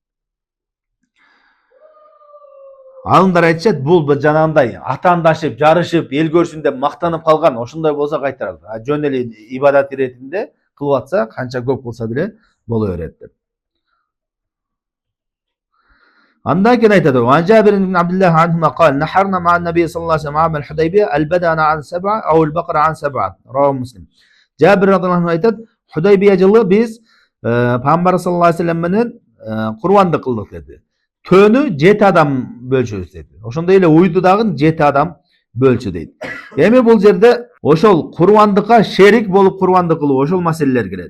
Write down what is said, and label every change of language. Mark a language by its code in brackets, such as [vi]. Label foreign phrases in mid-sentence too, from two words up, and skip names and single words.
[ky] Алымдар айтышат, бул жанагындай атаандашып, жарышып, эл көрсүн деп мактанып калган, ошондой болсо кайтарат. Жөн эле ибадат иретинде кылып атса, канча көп кылса деле боло берет деп. Андан кийин айтат, [ar] "وجابر بن عبد الله عنهما قال نحرنا مع النبي صلى الله عليه وسلم عام الحديبية البدن عن 7 أو البقرة عن 7." رواه مسلم. [ky] Жабир [ar] радыйаллаху анху [ky] айтат, Худайбия жылы биз Пайгамбар [ar] саллаллаху алейхи вассалам [ky] менен курбандык кылдык деди. Төнү 7 адам бөлчүбүз деди. Ошондой эле уйду дагы 7 адам бөлчү дейт. Эми бул жерде ошол курбандыкка шерик болуп курбандык кылуу, ошол маселелер келет.